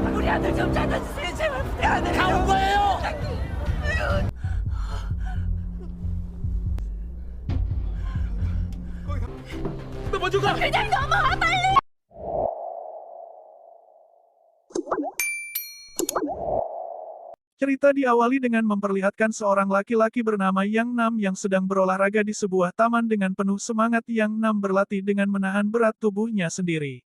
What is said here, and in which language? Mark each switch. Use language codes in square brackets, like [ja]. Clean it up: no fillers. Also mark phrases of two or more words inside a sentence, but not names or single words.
[ko] 아들 좀 찾아주세요. 제발 우리 아들. 다 온 거예요. 너 먼저 가. 그냥 넘어와 빨리. [id] Cerita diawali dengan memperlihatkan seorang laki-laki bernama Yang Nam yang sedang berolahraga di sebuah taman dengan penuh semangat. Yang Nam berlatih dengan menahan berat tubuhnya sendiri.